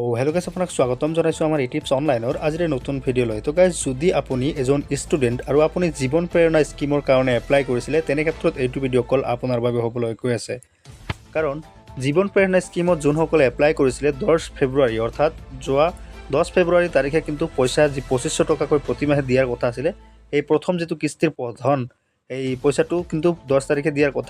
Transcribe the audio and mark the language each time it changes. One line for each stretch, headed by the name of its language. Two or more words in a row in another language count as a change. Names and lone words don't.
Assamese: হেলো গাইছ আপোনাক স্বাগতম জনাইছোঁ আমাৰ টিপছ অনলাইনৰ আজিৰ নতুন ভিডিঅ' লৈ তো গাইছ যদি আপুনি এজন স্টুডেন্ট আৰু আপুনি জীৱন প্ৰেৰণা স্কিমৰ কাৰণে এপ্লাই কৰিছিলে তেনে ক্ষেত্ৰত এইটো ভিডিও কল আপোনাৰ বাবে হ'বলৈ গৈ আছে কাৰণ জীৱন প্ৰেৰণা স্কিমত যোনসকলে এপ্লাই কৰিছিলে 10 ফেব্ৰুৱাৰী অৰ্থাৎ যোৱা 10 ফেব্ৰুৱাৰী তাৰিখে কিন্তু পইচা যি 2500 টকাকৈ প্ৰতি মাহে দিয়াৰ কথা আছিল এই প্ৰথম যেটো কিস্তিৰ প্ৰধান এই পইচাটো কিন্তু 10 তাৰিখে দিয়াৰ কথা